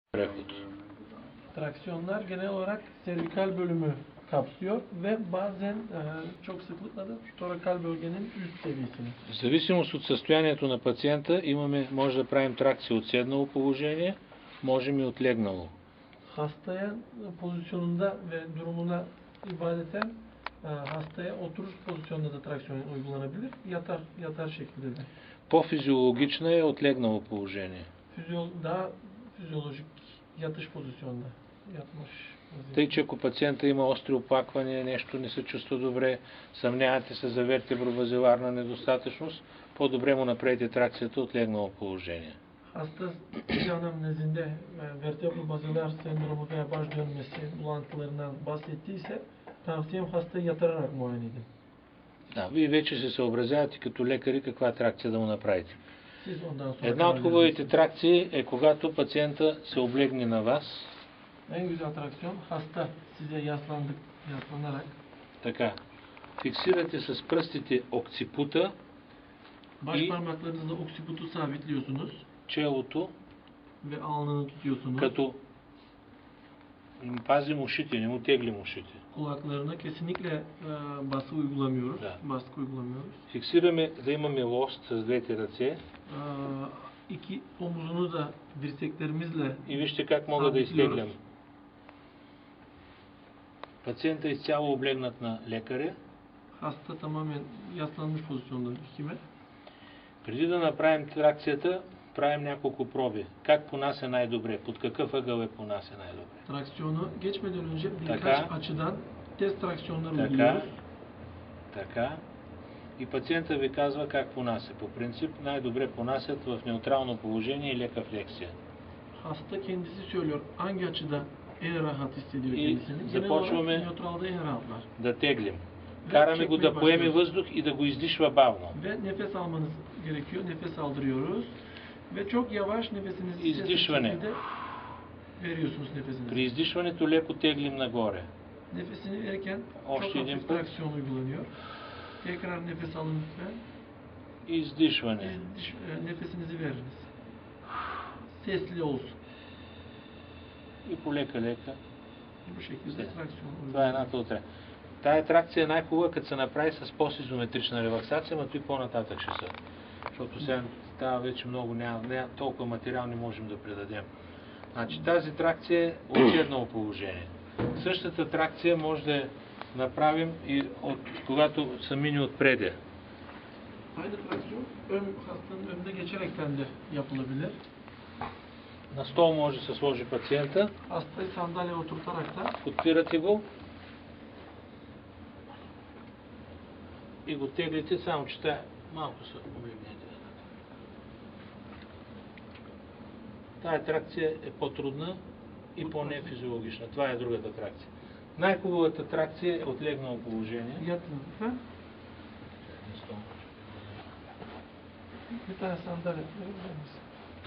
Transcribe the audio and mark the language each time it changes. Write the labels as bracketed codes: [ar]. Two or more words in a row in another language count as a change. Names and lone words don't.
[bg] prehod. [tr] Traksiyonlar genel olarak servikal bölümü kapsıyor ve bazen çok sıklıkla da torakal bölgenin üst seviyesini. [bg] В зависимост от състоянието на пациента може да правим тракция от седнало положение, можем и от легнало. [tr] Hastaya pozisyonunda ve durumuna ibadeten hastaya oturuş pozisyonunda da traksiyon uygulanabilir. Yatar şekilde de. [bg] По-физиологична е от легнало положение. [tr] Daha fizyolojik yatış pozisyonda yatmış. [bg] Тъй, че ако пациента има остри оплаквания, нещо не се чувства добре, съмнявате се за вертебровазиларна недостатъчност, по-добре му направите тракцията от легнало положение. [tr] Hasta anamnezinde vertebrobazilar sendromu veya baş dönmesi bulantılarından bahsettiyse tavsiyem hastayı yatırarak muayene edin. [bg] Да, вие вече се съобразявате като лекари каква тракция да му направите. Една от хубавите тракции е когато пациента се облегне на вас. [tr] En güzel traksiyon hasta size yaslanarak. [bg] Така. Фиксирате с пръстите окципута. [tr] Baş parmaklarınızla oksiputu sabitliyorsunuz. [bg] Челото. [tr] Ve alnını tutuyorsunuz. [bg] Като пазим ушите, не му теглим ушите. [tr] Kulaklarına kesinlikle baskı uygulamıyoruz. [bg] Да. [tr] Baskı uygulamıyoruz. [bg] Фиксираме да имаме лост с двете ръце. [tr] İki omuzunu da dirseklerimizle [bg] И вижте как мога да изтеглям. Пациента е изцяло облегнат на лекаря. [tr] Hasta tamamen yaslanmış pozisyonda hekime. [bg] Преди да направим тракцията, правим няколко проби. Как понася най-добре? Под какъв ъгъл понася най-добре? [tr] Traksiyonu geçmeden önce birkaç açıdan test traksiyonları uyguluyoruz. [bg] Така. И пациента ви казва как понася. По принцип най-добре понасят в неутрално положение и лека флексия. [tr] Hasta kendisi söylüyor hangi açıda en rahat hissediyor kendisini. [bg] Започваме [tr] nötralda en rahatlar. [bg] Да теглим. Караме го да поеме въздух и да го издишва бавно. [tr] Ve nefes almanız gerekiyor. Nefes aldırıyoruz. Ve çok yavaş nefesinizi [bg] издишване. [tr] Veriyorsunuz nefesinizi. [bg] При издишването леко теглим нагоре. [tr] Nefesini verirken [bg] Още [tr] çok [bg] един [tr] hafif [bg] път. [tr] traksiyon uygulanıyor. Tekrar nefes alın lütfen. [bg] Издишване. [tr] Nefesinizi veriniz. Sesli olsun. [bg] И полека-лека. [tr] Bu şekilde traksiyon [bg] Това е [tr] uygulanıyor. [bg] едната от. Тая тракция е най-хубава, като се направи с по-сизометрична релаксация, но и по-нататък ще са. Защото сега става вече много, няма толкова материал не можем да предадем. Значи тази тракция е от седнало положение. Същата тракция може да направим и когато са мини отпреде. [tr] Aynı traksiyon hastanın önüne geçerekten de yapılabilir. [bg] На стол може да се сложи пациента. [tr] Hastayı sandalyeye oturtarak da [bg] Подпирате го и го теглите, само че тя малко се облегнете. Тая тракция е по-трудна и по-нефизиологична. Това е другата тракция. Най-хубавата тракция е от легнало положение. [tr] yatın lütfen. Bir tane sandalye verir misin?